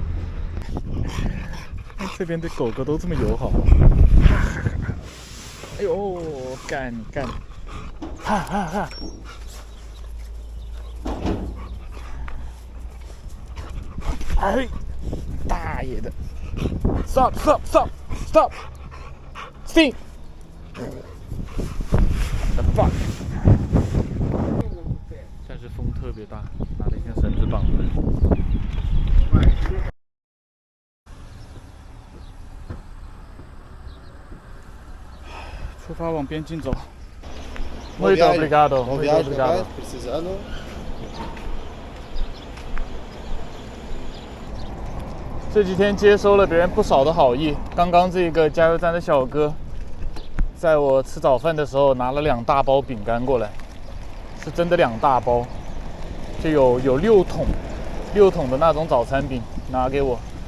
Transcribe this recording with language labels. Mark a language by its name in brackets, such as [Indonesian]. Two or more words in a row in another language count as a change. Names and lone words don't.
[Chinese] 这边的狗狗都这么友好。哎呦，干！哈哈哈！哎，大爷的 ！Stop! [English] Stop! The fuck！ [Chinese] 但是风特别大，拿了一根绳子绑着。出发往边境走。 [Portuguese] Muito obrigado. Muito obrigado. Precisando. [Chinese] 这几天接收了别人不少的好意。刚刚这个加油站的小哥，在我吃早饭的时候拿了2大包饼干过来，是真的2大包，就有6桶的那种早餐饼拿给我。